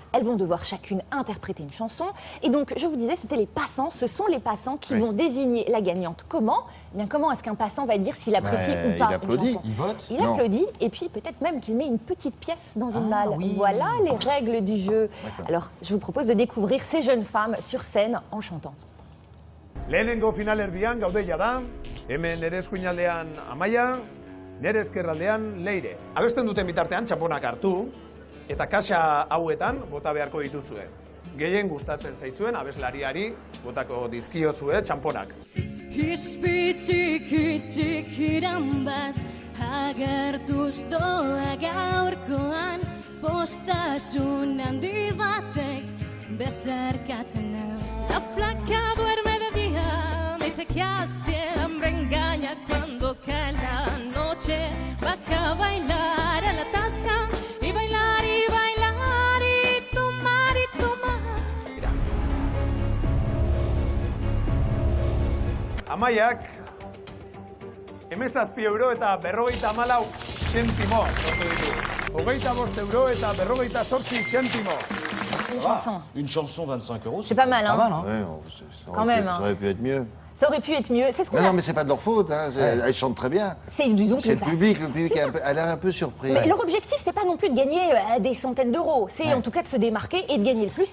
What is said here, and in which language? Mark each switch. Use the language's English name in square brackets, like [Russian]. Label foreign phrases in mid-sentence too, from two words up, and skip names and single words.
[French] Elles vont devoir chacune interpréter une chanson. Et donc, je vous disais, c'était les passants. Ce sont les passants qui vont désigner la gagnante. Comment? Eh bien, comment est-ce qu'un passant va dire s'il apprécie ou pas une chanson? Il vote? Il applaudit et puis peut-être même qu'il met une petite pièce dans une malle. Voilà les règles du jeu. Alors, je vous propose de découvrir ces jeunes femmes sur scène en chantant. [Basque] Lehenengo finalerdian gaude jada, hemen nere eskuinaldean Amaia, nere ezkerraldean Leire. Abesten duten bitartean txaponak hartu, eta kaxa hauetan bota beharko dituzue. Gehien gustatzen zaitzuen abeslariari botako dizkiozue txamponak. Izpi txikiran bat agertuz doa gaurkoan, postasun handi batek bezarkatzen nau. [Spanish] La flaca duerme de día, dice que hace el hambre engaña cuando cae la noche. Baja a bailar a la tasca y bailar y bailar y tomar y tomar. Mira. [Basque] Amaiak, 17 euro eta 54 zentimo sortu ditu. 25 euro eta 48 zentimo. [French] Une chanson. Une chanson, 25 euros. C'est pas mal, hein. Pas mal, hein. Ouais, Quand même, hein. Ça aurait pu être mieux. Ça aurait pu être mieux. C'est ce qu'on Mais a. non, mais c'est pas de leur faute, hein. Elles chantent très bien. C'est disons que C'est le passe. public C'est ça. a l'air un peu surpris. Mais leur objectif, c'est pas non plus de gagner des centaines d'euros. C'est en tout cas de se démarquer et de gagner le plus.